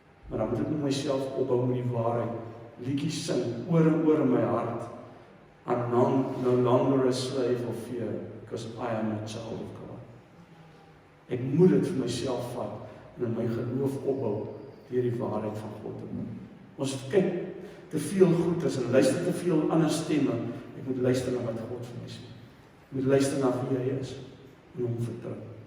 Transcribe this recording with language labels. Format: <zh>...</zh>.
<af>Maar dan moet ek met myself opbou met die waarheid. Liedjies sing oor en oor in my hart.</af> <en>I'm no longer a slave of fear, because I am a child of God.</en> <af>Ek moet dit vir myself vat en in my geloof opbou deur die waarheid van God te doen. Ons kyk te veel goeders en luister te veel ander stemme. Ek moet luister na wat God vir my sê. Ek moet luister na wie hy is en hom vertrou.</af>